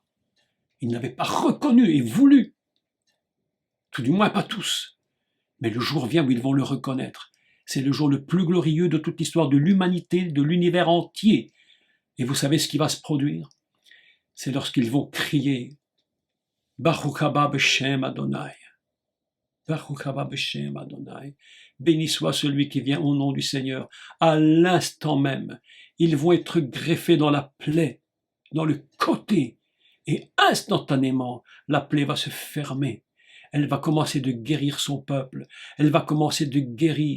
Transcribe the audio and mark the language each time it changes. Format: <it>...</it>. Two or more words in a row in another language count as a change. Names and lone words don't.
<fr>Ils n'avaient pas reconnu et voulu, tout du moins pas tous. Mais le jour vient où ils vont le reconnaître. C'est le jour le plus glorieux de toute l'histoire de l'humanité, de l'univers entier. Et vous savez ce qui va se produire? C'est lorsqu'ils vont crier</fr> <he>ברוך הבא בשם אדוני. ברוך הבא בשם אדוני.</he> <fr>Béni soit celui qui vient au nom du Seigneur. À l'instant même, ils vont être greffés dans la plaie, dans le côté, et instantanément, la plaie va se fermer. Elle va commencer de guérir son peuple. Elle va commencer de guérir.</fr>